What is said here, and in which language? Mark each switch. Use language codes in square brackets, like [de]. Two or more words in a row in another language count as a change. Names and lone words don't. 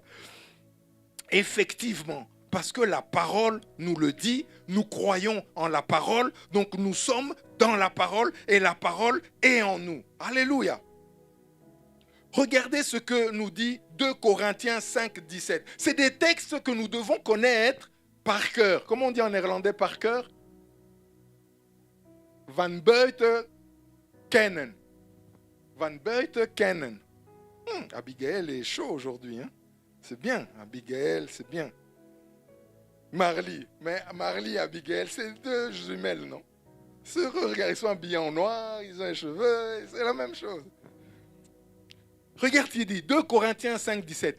[fr] Effectivement, parce que la parole nous le dit, nous croyons en la parole, donc nous sommes dans la parole et la parole est en nous. Alléluia. Regardez ce que nous dit 2 Corinthiens 5, 17. C'est des textes que nous devons connaître par cœur. Comment on dit en néerlandais par cœur? [nl] Van buiten kennen. Van buiten kennen. [fr] Abigail est chaud aujourd'hui. Hein? C'est bien, Abigail, c'est bien. Marley. Mais Marley et Abigail, c'est deux jumelles, non? Regarde, ils sont habillés en noir, ils ont les cheveux, c'est la même chose. Regarde, il dit 2 Corinthiens 5, 17.